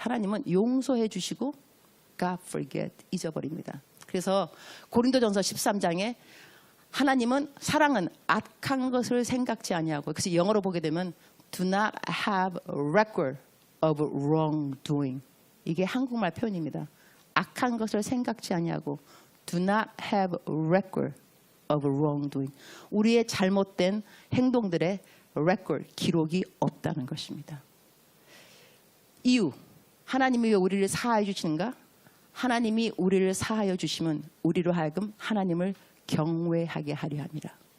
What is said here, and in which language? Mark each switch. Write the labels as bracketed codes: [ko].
[ko] 하나님은 용서해 주시고 [en] God forget, [ko] 잊어버립니다. 그래서 고린도전서 13장에 하나님은 사랑은 악한 것을 생각지 아니하고, 그래서 영어로 보게 되면 [en] do not have a record of wrongdoing. [ko] 이게 한국말 표현입니다. 악한 것을 생각지 아니하고 [en] do not have a record of wrongdoing. [ko] 우리의 잘못된 행동들의 record, 기록이 없다는 것입니다. 이유, 하나님이 왜 우리를 사하여 주시는가? 하나님이 우리를 사하여 주시면 우리로 하여금 하나님을 경외하게 하려 합니다.